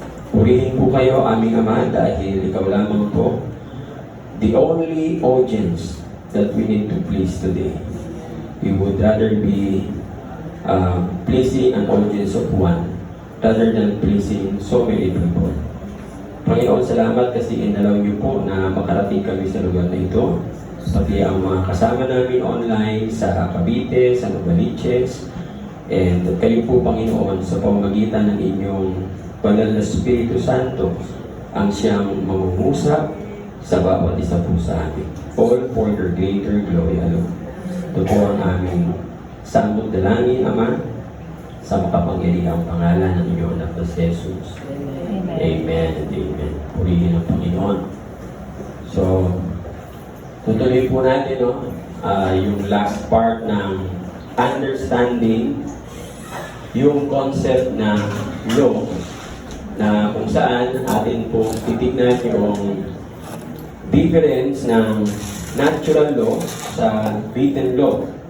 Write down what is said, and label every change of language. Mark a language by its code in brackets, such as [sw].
[tl] Purihin po kayo, aming Ama, dahil ikaw lamang po [en] the only audience that we need to please today. We would rather be pleasing an audience of one rather than pleasing so many people. [tl] Panginoon, salamat kasi inalaw niyo po na makarating kami sa lugar na ito. Pati ang mga kasama namin online sa Cavite, sa Novaliches, and kayo po, Panginoon, sa pamamagitan ng inyong banal na Espiritu Santo, ang siyang mangungusap sa bawat isa po sa amin. [en] All for your greater glory alone. [tl] Ito po ang aming sambong dalangin, Ama, sa makapangyarihang pangalan ng inyong anak na si Jesus. [en] Amen and amen. [tl] Purihin ang Panginoon. So, tutuloy po natin yung last part ng understanding yung concept ng law, na kung saan atin po titignan yung difference ng natural law sa written law.